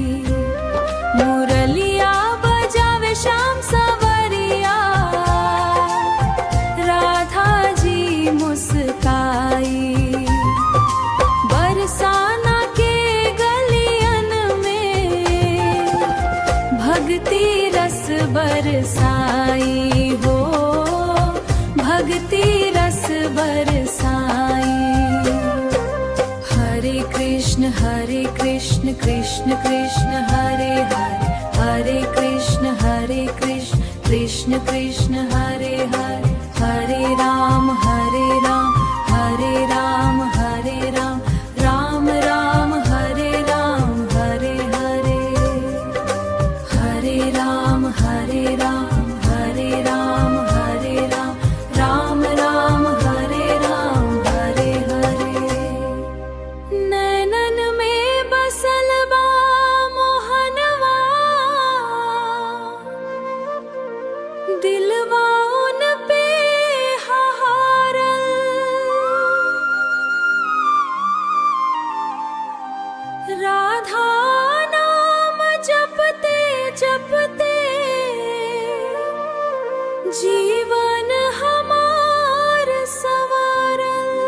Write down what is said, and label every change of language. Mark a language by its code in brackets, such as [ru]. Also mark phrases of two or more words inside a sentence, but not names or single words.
[bho] मुरलिया बजावे श्याम सवरिया, राधा जी मुस्काई। बरसाना के गलियन में भक्ति रस बरसाई हो, भक्ति रस बरसाई। [sa] हरे कृष्ण कृष्ण कृष्ण हरे हरे, हरे कृष्ण कृष्ण कृष्ण हरे हरे, हरे राम हरे राम, हरे राम हरे राम, राम राम हरे राम, हरे हरे, हरे राम हरे राम, हरे राम हरे राम, राम राम हरे राम, हरे हरे। [bho] नैनन में बसल बा मोहनवा, दिलवा उन पे हारल। राधा नाम जपते जपते जीवन हमार सवारल।